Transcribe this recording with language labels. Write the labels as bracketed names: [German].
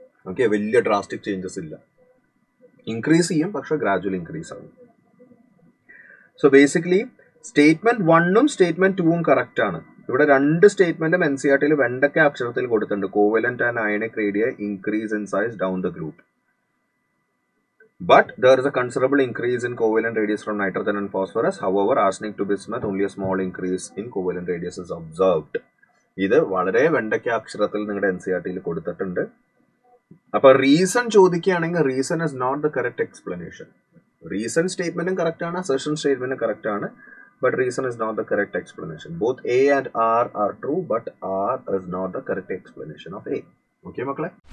[Malayalam] Okay, വലിയ drastic changes ഇല്ല. Increase ചെയ്യും, പക്ഷെ ഗ്രാജുവൽ ഇൻക്രീസ് ആണ്. So basically statement 1ഉം statement 2ഉം correct ആണ്. ഇവിടെ രണ്ട് സ്റ്റേറ്റ്മെന്റും എൻ സി ആർ ടിയിൽ വെണ്ടക്ക അക്ഷരത്തിൽ കൊടുത്തിട്ടുണ്ട്. [English] Covalent and ionic radii increase in size down the group. But there is a considerable increase in covalent radius from nitrogen and phosphorus. However, arsenic to bismuth, only a small increase in covalent radius is observed. [Malayalam] ഇത് വളരെ വെണ്ടയ്ക്ക അക്ഷരത്തിൽ നിങ്ങളുടെ N C R ടിയിൽ കൊടുത്തിട്ടുണ്ട്. അപ്പൊ reason ചോദിക്കുകയാണെങ്കിൽ [English] Reason is not the correct explanation. [Malayalam] Reason സ്റ്റേറ്റ്മെന്റും correct ആണ്, അസർഷൻ സ്റ്റേറ്റ്മെന്റും കറക്റ്റ് ആണ്, [English] but reason is not the correct explanation. Both A and R are true, but R is not the correct explanation of A. Okay, makle?